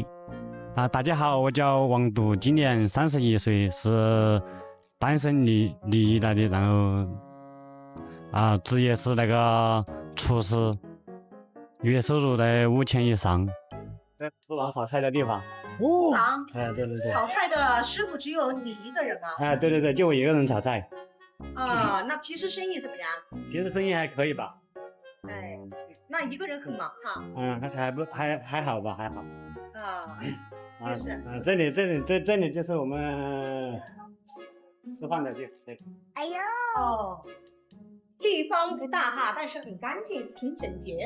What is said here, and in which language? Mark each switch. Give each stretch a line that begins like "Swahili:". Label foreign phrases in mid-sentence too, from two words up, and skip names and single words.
Chinese: 大家好，我叫王獨，今年31歲，是單身離異來的，然後職業是那個廚師，月收入在5000以上。在廚房炒菜的地方。廚房。對。炒菜的師傅只有你一個人嗎？對，就我一個人炒菜。那平時生意怎麼樣？平時生意還可以吧。那一個人很忙哈。還好吧，還好。是。这里就是我們吃飯的地方。對。哎呦，地方不大哈，但是很乾淨，挺整潔的。